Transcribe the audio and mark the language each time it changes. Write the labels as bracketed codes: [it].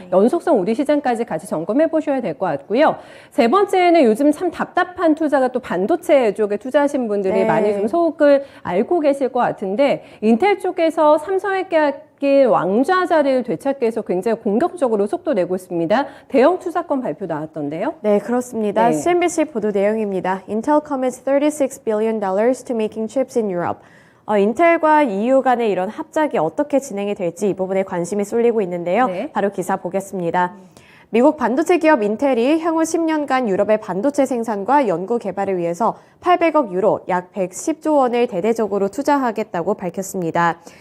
[ko] 연속성 우리 시장까지 같이 점검해 보셔야 될 것 같고요. 세 번째는 요즘 참 답답한 투자가 또 반도체 쪽에 투자하신 분들이 많이 좀 속을 알고 계실 것 같은데 인텔 쪽에서 삼성의 계약인 왕좌 자리를 되찾기 위해서 굉장히 공격적으로 속도 내고 있습니다. 대형 투자권 발표 나왔던데요. 네, 그렇습니다. 네. CNBC 보도 내용입니다. [en] Intel commits $36 billion to making chips in Europe. [ko] 인텔과 EU 간의 이런 합작이 어떻게 진행이 될지 이 부분에 관심이 쏠리고 있는데요. 네. 바로 기사 보겠습니다. 미국 반도체 기업 인텔이 향후 10년간 유럽의 반도체 생산과 연구 개발을 위해서 800억 유로, 약 110조 원을 대대적으로 투자하겠다고 밝혔습니다.